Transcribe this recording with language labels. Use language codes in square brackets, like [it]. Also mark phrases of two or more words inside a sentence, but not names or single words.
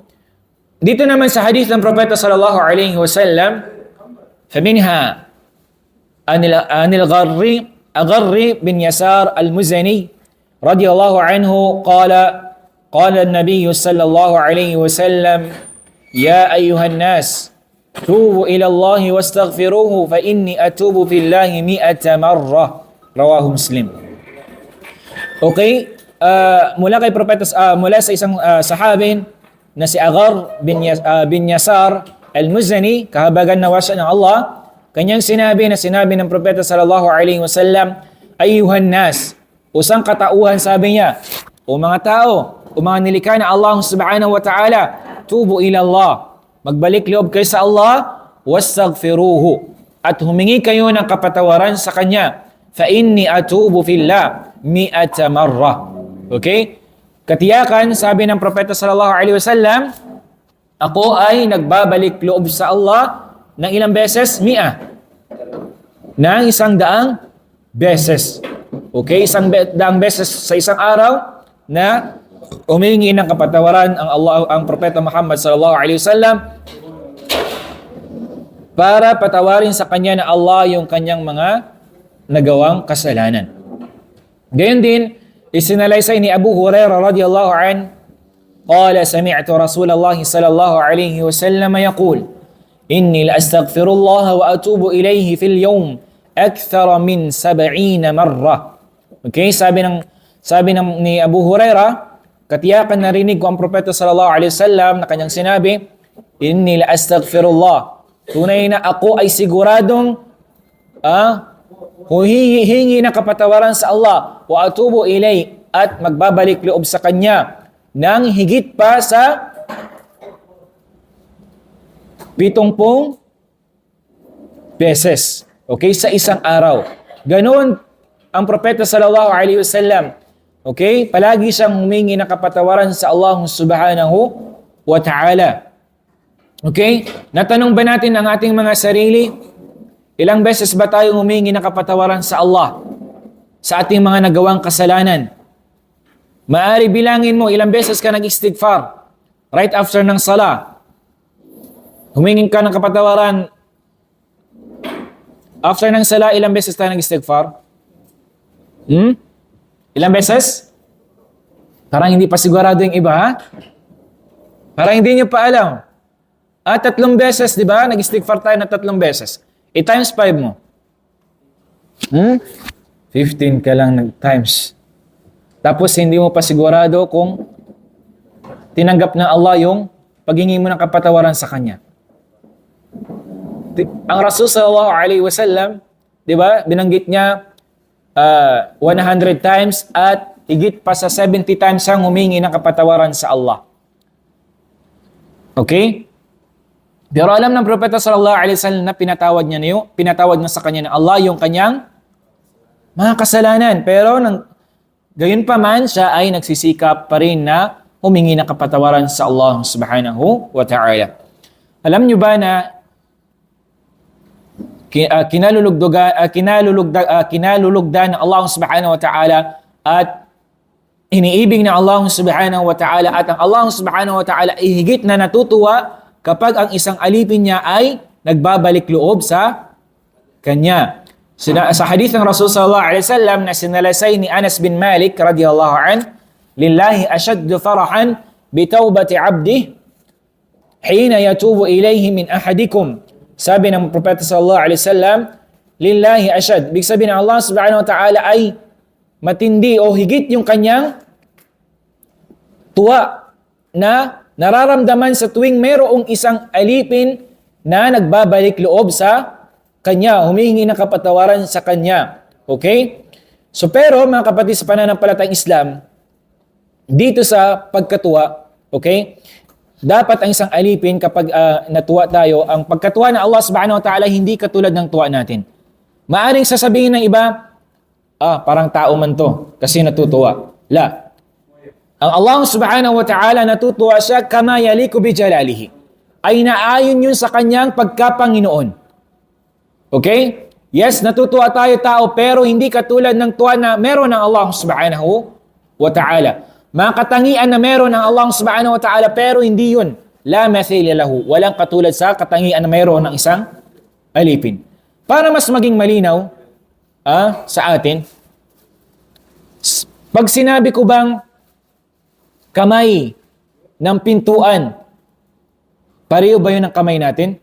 [tl] Dito naman sa hadith ng propeta [ar] صلى الله عليه وسلم، فمنها عن الأغر بن يسار المزني رضي الله عنه قال النبي صلى الله عليه وسلم، يا أيها الناس توبوا إلى الله واستغفروه فإني أتوب في الله 100 مرة. رواه مسلم. [tl] Okay, mula kay propeta, mula sa isang sahabin na si Aghar bin Yasar al-Muzani, kahabagan na wasa ng Allah, kanyang sinabi ng propeta [ar] sallallahu alaihi wasallam, ayyuhan nas, [tl] usang katauhan, sabi niya, O mga tao, o mga nilikha na Allah [ar] subhanahu wa ta'ala, tubu ila Allah. [tl] Magbalik loob kayo sa Allah, wastaghfiruhu. At humingi kayo ng kapatawaran sa Kanya. [ar] فإني أتوب في الله مائة مرة. [tl] Okay? Katiyakan, sabi ng Propeta [ar] sallallahu alaihi wasallam, [tl] ako ay nagbabalik loob sa Allah ng ilang beses? Ng 100 beses. Okay? 100 beses sa isang araw na humingi ng kapatawaran ang Propeta Muhammad [ar] sallallahu alaihi wasallam [tl] para patawarin sa kanya na Allah yung kanyang mga nagawang kasalanan. Gayon din, isinalaysay ni Abu Hurairah [ar] رضي الله عن، قال سمعت رسول الله صلى الله عليه وسلم يقول، إني لأستغفر الله وأتوب إليه في اليوم أكثر من 70 مرة. [tl] Okay, sabi ni Abu Hurairah, katiyakan narinig ko ang Propeta [ar] sallallahu alaihi wasallam [tl] na kanyang sinabi, [ar] إني لأستغفر الله. [tl] Tunay na ako ay siguradong huhingi ng kapatawaran sa Allah, [ar] wa atubu ilay, [tl] at magbabalik loob sa Kanya ng higit pa sa 70 beses. Okay, sa isang araw. Ganon ang Propeta [ar] sallallahu alaihi wasallam. [tl] Okay? Palagi siyang humingi ng kapatawaran sa Allah [ar] subhanahu wa ta'ala. [tl] Okay? Natanong ba natin ang ating mga sarili? Ilang beses ba tayo humingi ng kapatawaran sa Allah sa ating mga nagawang kasalanan? Maari bilangin mo ilang beses ka nag-istighfar [en] right after [tl] ng sala. Humingi ka ng kapatawaran after ng sala, ilang beses tayo nag-istighfar? Ilang beses? Parang hindi pa sigurado yung iba, ha? Parang hindi nyo pa alam. 3 beses, di ba? Nag-istighfar tayo na 3 beses. Times 5 mo. 15 ka lang nag-times. Tapos hindi mo pa sigurado kung tinanggap ng Allah yung paghingi mo ng kapatawaran sa Kanya. Ang Rasul [ar] sallallahu alaihi wasallam, [tl] di ba? Binanggit niya 100 times at higit pa sa 70 times siyang humingi ng kapatawaran sa Allah. Okay? Pero alam ng Propeta [ar] sallallahu alaihi wasallam [tl] na pinatawad niya sa kanya ng Allah yung kanyang mga kasalanan. Pero gayon pa man, siya ay nagsisikap pa rin na humingi ng kapatawaran sa Allah [ar] subhanahu wa ta'ala. [tl] Alam niyo ba na kinalulugdan ng Allah [ar] subhanahu wa ta'ala [tl] at iniibig ng Allah [ar] subhanahu wa ta'ala [tl] at ang Allah [ar] subhanahu wa ta'ala [tl] ay higit na natutuwa kapag ang isang alipin niya ay nagbabalik loob sa Kanya. Sa hadith ng Rasul [ar] صلى الله عليه وسلم [tl] na sinalaysay ni Anas bin Malik [ar] رضي الله عن، لله أشد فرحا بتوبة عبده حين يتوب إليه من أحدكم. [tl] Sabi ng Propeta [ar] صلى الله عليه وسلم، لله أشد. [tl] Ibig sabihin ng Allah [ar] subhanahu wa ta'ala [tl] ay matindi o higit yung kanyang tuwa na nararamdaman sa tuwing mayroong isang alipin na nagbabalik loob sa Kanya, humihingi ng kapatawaran sa Kanya. Okay? So pero mga kapatid sa pananampalatayang Islam, dito sa pagkatuwa, okay? Dapat ang isang alipin kapag natuwa tayo, ang pagkatuwa ng Allah [ar] subhanahu wa ta'ala [tl] hindi katulad ng tuwa natin. Maaring sasabihin ng iba, parang tao man to kasi natutuwa. La. Ang Allah [ar] subhanahu wa ta'ala [tl] natutuwa siya [ar] kama yaliku bi jalalihi. [tl] Ay naayon yun sa kanyang pagkapanginoon. Okay? Yes, natutuwa tayo tao pero hindi katulad ng tuwa na meron ng Allah [ar] subhanahu wa ta'ala. [tl] Mga katangian na meron ng Allah [ar] subhanahu wa ta'ala [tl] pero hindi yun. [ar] لا مثيل له. [tl] Walang katulad sa katangian na meron ng isang alipin. Para mas maging malinaw sa atin, pag sinabi ko bang kamay ng pintuan, pareho ba yun ang kamay natin?